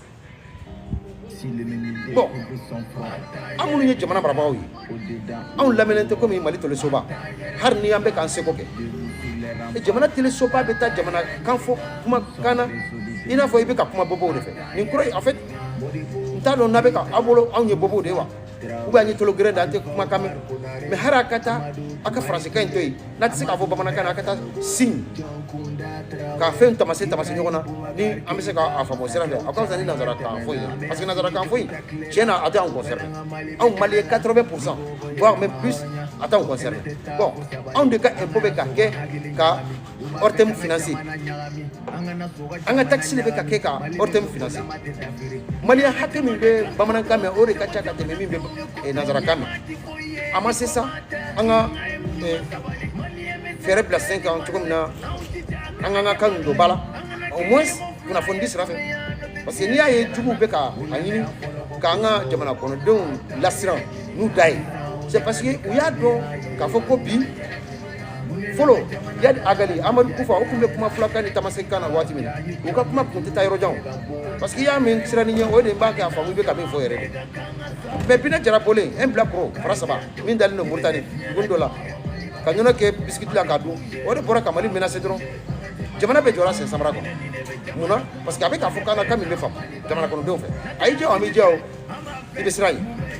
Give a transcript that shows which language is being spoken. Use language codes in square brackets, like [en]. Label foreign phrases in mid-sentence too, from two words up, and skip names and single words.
[bm] bon an minnu ye jamana marabagaw ye anw lamɛnnen tɛ komi Mali telesoba hali ni an bɛ k'an seko kɛ jamana telesoba bɛ taa jamana kan fɔ kumakan na i n'a fɔ i bɛ ka kuma bɔbɔw de fɛ nin kɔrɔ [fr] en fait [bm] n t'a dɔn n'a bɛ ka aw bolo anw ye bɔbɔw de ye wa [fr] ou bien [bm] an ye tolo gɛrɛ da an tɛ kumakan mɛn mais hali a ka taa a ka faransikan in to yen n'a tɛ se k'a fɔ bamanankan na a ka taa signe k'a fɛn tamase ɲɔgɔn na ni an bɛ se k'a faamu o sira fɛ a ka fisa ni nanzarakan fɔ in [fr] parce que [bm] nanzarakan fɔ in tiɲɛ na a tɛ anw concerné anw Maliyɛn 80% [fr] voire même plus [bm] a t'anw concerné bon anw de ka impôt bɛ ka kɛ ka ORTM financer an ka taxe de bɛ ka kɛ ka ORTM financer Maliyɛn hakɛ min bɛ bamanankan mɛn o de ka ca ka tɛmɛ min bɛ nanzarakan mɛn a ma se sa an ka fɛɛrɛ bila sen kan cogo min na an ka kan don ba la [fr] au moins [bm] kunnafoni di sira fɛ [fr] parce que [bm] n'i y'a ye juguw bɛ ka a ɲini k'an ka jamana kɔnɔdenw lasiran n'u da ye [fr] c'est parce que [bm] u y'a dɔn k'a fɔ ko bi fɔlɔ Yadi Agali Amadu Kufa o tun bɛ kuma fulakan ni tamasekan na waati min na u ka kuma tun tɛ taa yɔrɔ jan [fr] parce que [bm] i y'a mɛn siranin ɲɛ o de b'a kɛ a faamu i bɛ ka min fɔ yɛrɛ de mais Bina Jara bɔlen un bilakoro fara 3 min dalen don Moritani dugu dɔ la ka ɲɔnɔ kɛ bisikiti la k'a dun o de bɔra ka Mali menacer dɔrɔn jamana bɛ jɔra sen samara kɔnɔ mun na [fr] parce que [bm] a bɛ k'a fɔ k'an ka kan min bɛ faamu jamana kɔnɔdenw fɛ a y'i jɛ o a m'i jɛ o i bɛ siran yen